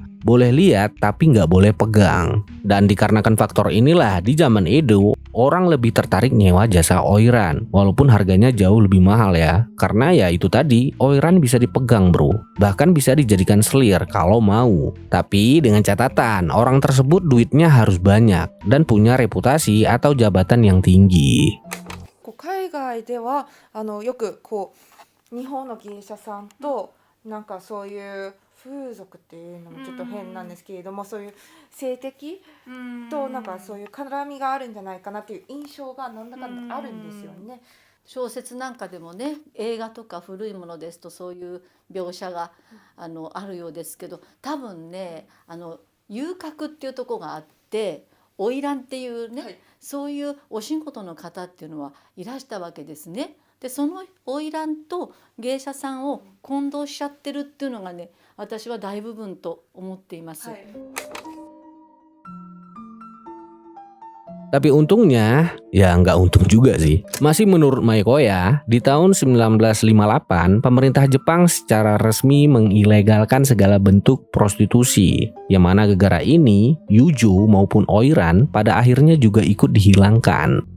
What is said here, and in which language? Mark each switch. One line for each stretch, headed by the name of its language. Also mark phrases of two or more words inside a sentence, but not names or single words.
Indonesian: Boleh lihat tapi nggak boleh pegang. Dan dikarenakan faktor inilah di zaman Edo, orang lebih tertarik nyewa jasa oiran. Walaupun harganya jauh lebih mahal ya. Karena ya itu tadi, oiran bisa dipegang bro. Bahkan bisa dijadikan selir kalau mau. Tapi dengan catatan, orang tersebut duitnya harus banyak. Dan punya reputasi atau jabatan yang tinggi.
Japanese: 海外ではよく日本の芸者さんとなんかそういう風俗っていうのもちょっと変なんですけれども、そういう性的となんかそういう絡みがあるんじゃないかなっていう印象がなんだかんだあるんですよね。小説なんかでもね、映画とか古いものですとそういう描写があるようですけど、多分ね遊郭っていうところがあって、花魁っていうね、はい、そういうお仕事の方っていうのはいらしたわけですね。でその花魁と芸者さんを混同しちゃってるっていうのがね、私は大部分と思っています。はい、
Indonesian: Tapi untungnya, ya nggak untung juga sih. Masih menurut Maikoya, di tahun 1958, pemerintah Jepang secara resmi mengilegalkan segala bentuk prostitusi. Yang mana gegara ini, yujo maupun oiran pada akhirnya juga ikut dihilangkan.